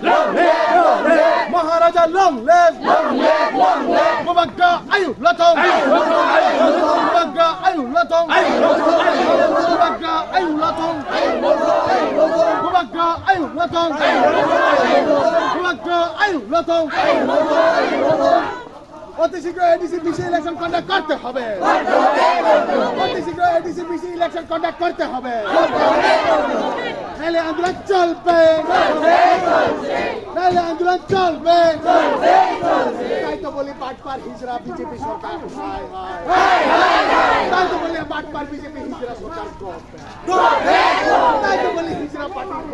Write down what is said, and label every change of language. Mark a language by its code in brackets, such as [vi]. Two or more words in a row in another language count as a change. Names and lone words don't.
[en] Maharaja long live, Mubagga ayu latong, Mubagga ayu latong, Mubagga ayu latong, Mubagga ayu latong, Mubagga ayu latong. [bn] অতি শীঘ্র এডিসি বিসি [en] election conduct [bn] করতে হবে। আইডিসিপিসি [en] election conduct [bn] করতে হবে নাহলে আন্দোলন চলবে নাহলে আন্দোলন চলবে তাই তো বলি বাটপার হিজরা বিজেপি সরকার হায় হায় তাই তো বলি বাটপার বিজেপি হিজরা সরকার তাই তো বলি হিজরা পার্টি